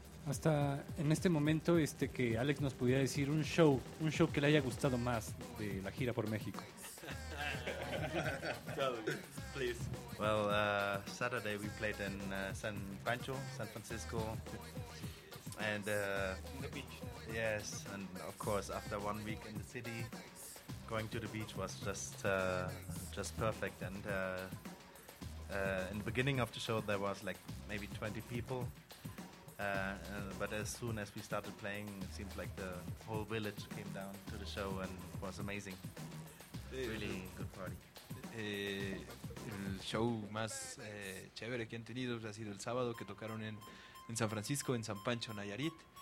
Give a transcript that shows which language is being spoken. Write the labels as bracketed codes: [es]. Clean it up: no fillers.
[es] Hasta en este momento, que Alex nos pudiera decir un show que le haya gustado más de la gira por México. [en] Please. Well, Saturday we played in San Pancho, San Francisco, and in the beach. Yes, and of course after 1 week in the city, going to the beach was just perfect. And in the beginning of the show there was like maybe 20 people, but as soon as we started playing, it seemed like the whole village came down to the show, and it was amazing. Really good party. [es] El show más chévere que han tenido ha sido el sábado, que tocaron en San Francisco, en San Pancho, Nayarit.